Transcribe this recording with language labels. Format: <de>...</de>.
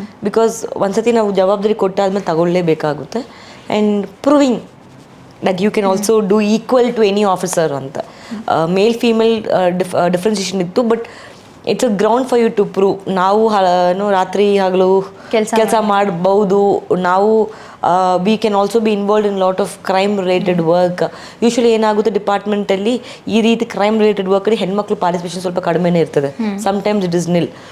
<kn>Because ಒಂದ್ಸತಿ ನಾವು ಜವಾಬ್ದಾರಿ ಕೊಟ್ಟಾದ್ಮೇಲೆ ತಗೊಳ್ಳೇಬೇಕಾಗುತ್ತೆ.</kn> <en>and proving that you can also do equal to any officer</en> <kn>ಅಂತ. ಮೇಲ್ ಫೀಮೇಲ್ ಡಿಫ್ರೆನ್ಸಿಯೇಷನ್ ಇತ್ತು,</kn> <en>But it's a ground for you to prove.</en> <kn>ನಾವು ರಾತ್ರಿ ಹಗಲು ಕೆಲಸ ಮಾಡ್ಬೋದು. ನಾವು</kn> <en>We can also be involved in lot of crime related work.</en> <kn>Usually ಏನಾಗುತ್ತೆ ಡಿಪಾರ್ಟ್ಮೆಂಟಲ್ಲಿ ಈ ರೀತಿ ಕ್ರೈಮ್ ರಿಲೇಟೆಡ್ ವರ್ಕಲ್ಲಿ ಹೆಣ್ಮಕ್ಳು ಪಾರ್ಟಿಸಿಪೇಷನ್ ಸ್ವಲ್ಪ ಕಡಿಮೆನೇ ಇರ್ತದೆ.</kn> <en>Sometimes it is nil.</en>